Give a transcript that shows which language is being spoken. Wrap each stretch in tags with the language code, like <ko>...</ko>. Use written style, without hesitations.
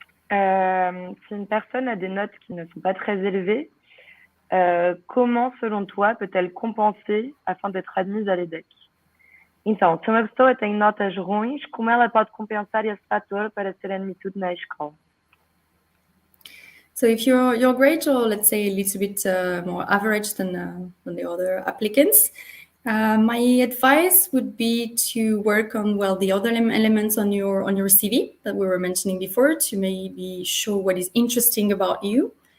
<fr>Si une personne a des notes qui ne sont pas très élevées, comment, selon toi, peut-elle compenser afin d'être admise à l'EDHEC?</fr> <pt>Então, se uma pessoa tem notas ruins, como ela pode compensar esse fator para ser admitido na escola?</pt> <en>So if your grades are, let's say, a little bit more average than the other applicants, my advice would be to work on the other elements on your CV that we were mentioning before, to maybe show what is interesting about you.</en>